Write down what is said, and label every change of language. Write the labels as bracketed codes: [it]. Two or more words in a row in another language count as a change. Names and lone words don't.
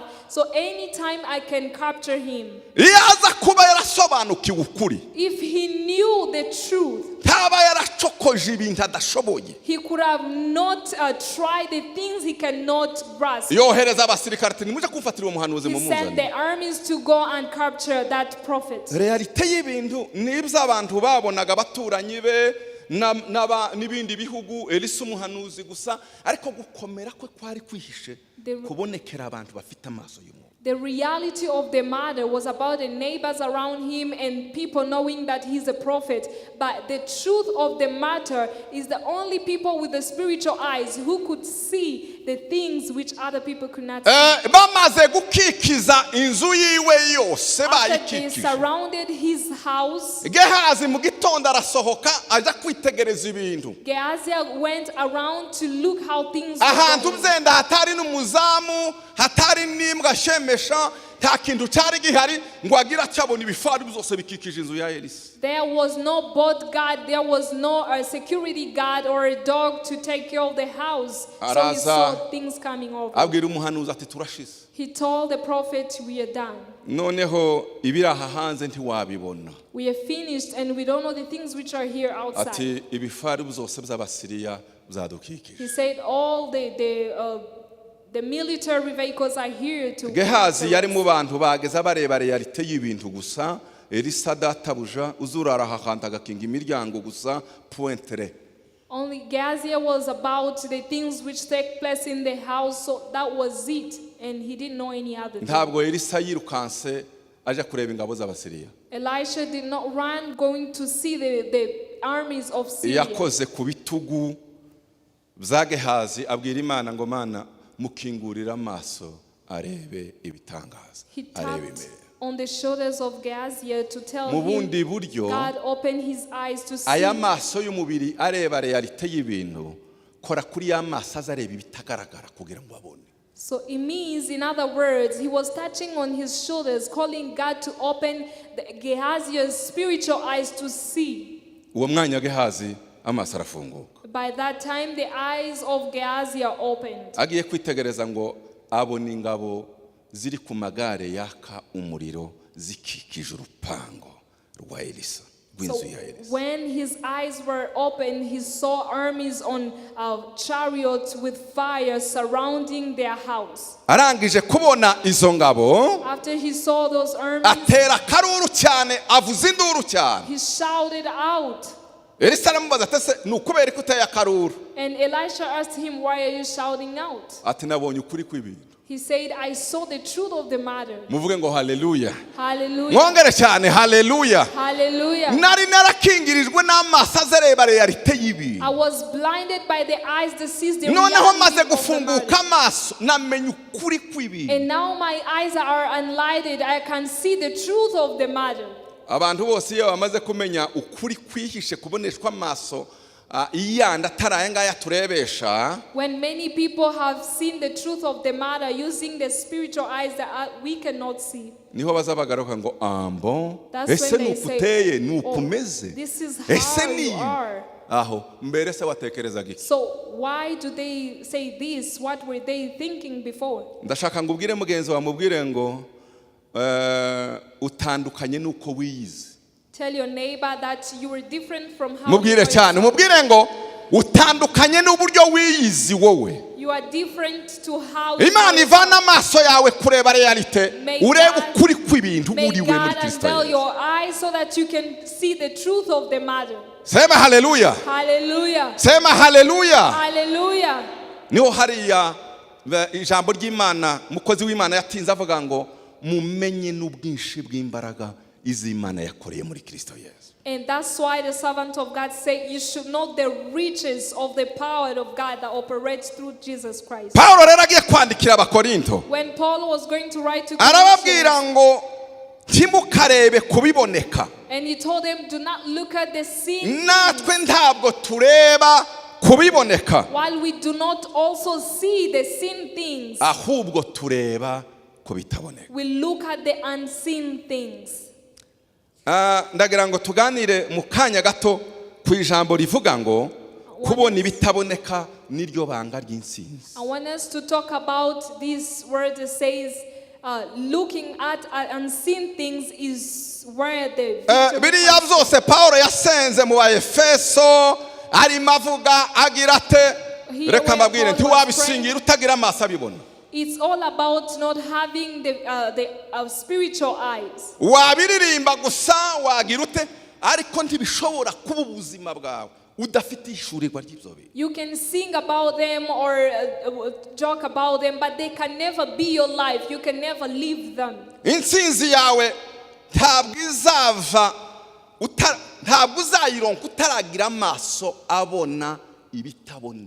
[en] So anytime I can capture him. [rw] Iyo aza kuba yarasobanukiwe ukuri, [en] If he knew the truth, [rw] ntaba yaracokoje ibintu adashoboye, [en] he could have not tried the things he cannot grasp. [rw] yohereza abasirikare ati nimuje kumfatira uwo muhanuzi [en] He sent [rw] mumuzane. [en] the armies to go and capture that prophet. [rw] Realite y'ibintu nibyo abantu babonaga baturanyi be n'ibindi bihugu, Elisa umuhanuzi gusa, ariko gukomera kwe kwari kwihishe kubonekera abantu bafite amaso y'umwuka. [en] The reality of the matter was about the neighbors around him and people knowing that he's a prophet. But the truth of the matter is the only people with the spiritual eyes who could see the things which other people could not see. [rw] Bamaze gukikiza inzu yiwe yose, [en] After they [rw] bayikikije. [en] surrounded his house, [rw] Gehazi mu gitondo arasohoka aja kwitegereza ibintu. [en] Gehazi went around to look how things [rw] Ahantu [en] were going. [rw] byenda hatari n'umuzamu, hatari n'imbwa shemesha, nta kintu cyari gihari ngo agira cyabona ibifaru byose bikikije inzu ya Elisa. [en] There was no bodyguard, there was no security guard or a dog to take care of the house. So he saw things coming over. [rw] Abwira umuhanuzi ati turashize. [en] He told the prophet, we are done. [rw] Noneho ibiraha hanze ntiwabibona. [en] We are finished and we don't know the things which are here outside. [rw] Ati ibifaru byose by'Abasiriya byadukikije. [en] He said all the military vehicles are here to [rw] Gehazi yari mu bantu bageza bareba realite y'ibintu gusa. Elisa databuja uzurara hahanda agakinga imiryango gusa pointre. [en] Only Gehazi was about the things which take place in the house, so that was it, and he didn't know any other thing. [rw] Ntabwo Elisa yirukanse aja kureba ingabo z'Abasiriya. [en] Elisha did not run going to see the armies of Syria. [rw] Yakoze ku bitugu bya Gehazi abwira Imana ngo Mana mukingurira amaso arebe ibitangaza, [en] He [rw] arebe [en] tapped [rw] imbere. [en] on the shoulders of Gehazi to tell [rw] Mu [en] him, [rw] bundi buryo, [en] God opened his eyes to see. [rw] aya maso y'umubiri areba realite y'ibintu, kora kuri ya maso azareba ibitagaragara kugira ngo abone. [en] So it means, in other words, he was touching on his shoulders, calling God to open Gehazi's spiritual eyes to see. [rw] Uwo mwanya Gehazi amaso arafunguka. [en] By that time, the eyes of Gehazi are opened. [rw] Agiye kwitegereza ngo abona ingabo ziri ku magare yaka umuriro zikikije urupango rwa Elisa. rw'inzu ya Elisa. [en] When his eyes were open, he saw armies on chariots with fire surrounding their house. [rw] Arangije kubona izo ngabo, [en] After he saw those armies, [rw] atera akaruru cyane, avuza induru cyane. [en] he shouted out. [rw] Elisa aramubaza ati ese ni ukubera ko uteye akaruru? [en] And Elisha asked him, why are you shouting out? [rw] Ati nabonye ukuri kw'ibintu. [en] He said, I saw the truth of the matter. [rw] Muvuge ngo haleluya. [en] Hallelujah. [rw] Mwongere cyane haleluya. [en] Hallelujah. [rw] Nari narakingirijwe n'amaso azereba realite y'ibintu. [en] I was blinded by the eyes that sees the [rw] Noneho maze [en] reality of the [rw] gufunguka [en] matter. [rw] amaso namenye ukuri kw'ibintu. [en] And now my eyes are enlightened. I can see the truth of the matter. [rw] Abantu bose iyo bamaze kumenya ukuri kwihishe kuboneshwa amaso iyanda ataraye ngaya turebesha, [en] When many people have seen the truth of the matter using the spiritual eyes that we cannot see, [rw] niho bazabagaruka ngo ambo [en] that's [rw] ese [en] when they [rw] nukuteye [en] say, [rw] nukumeze [en] this is [rw] ese [en] how you [rw] niyo [en] are. [rw] aho mbere se watekerezaga iki? [en] So why do they say this? What were they thinking before? [rw] Ndashaka ngo ubwire mugenzi wa mubwire ngo utandukanye nuko wiyize. [en] Tell your neighbor that you were different from how [rw] Mubwire cyane, mubwire ngo utandukanye n'uburyo wiyizi wowe. [en] you are different to how [rw] Imana ivana amaso yawe kureba realite, urebe ukuri kw'ibintu [en] May [rw] uriwe muri [en] God [rw] Kristo [en] unveil [rw] Yesu. [en] your eyes so that you can see the truth of the matter. [sw] Sema haleluya. [en] Hallelujah. [sw] Sema haleluya. [en] Hallelujah. [rw] Niho hariya ijambo ry'Imana umukozi w'Imana yatinze avuga ngo mumenye n'ubwinshi bw'imbaraga iz'Imana yakoreye muri Kristo Yesu. [en] And that's why the servant of God said you should know the riches of the power of God that operates through Jesus Christ. [rw] Paulo rero agiye kwandikira Abakorinto, [en] When Paul was going to write to [rw] arababwira [en] Corinthians, [rw] ngo ntimukarebe kubiboneka, [en] and he told them, do not look at the seen [rw] natwe ntabwo tureba kubiboneka, [en] while we do not also see the seen things. [rw] ahubwo tureba kubitaboneka. [en] We look at the unseen things. [rw] Ndagira ngo tuganire mu kanya gato ku ijambo rivuga ngo kubona ibitaboneka niryo banga ry'insinzi. [en] I want us to talk about this word that says looking at unseen things is where the victory [rw] Biriya [en] comes. [rw] byose Paulo yasenze mu Efeso arimo avuga agira ate, reka mbabwire ntiwabishingira utagira amaso abibona. [en] It's all about not having the spiritual eyes. [rw] Wabiririmba gusa wagira ute, ariko ntibishobora kuba ubuzima bwawe udafite ishurirwa ry'ibyo bintu. [en] You can sing about them or joke about them, but they can never be your life. You can never live them. [rw] Intsinzi yawe ntabwo izava ntabwo uzayironka utaragira amaso abona ibitaboneka.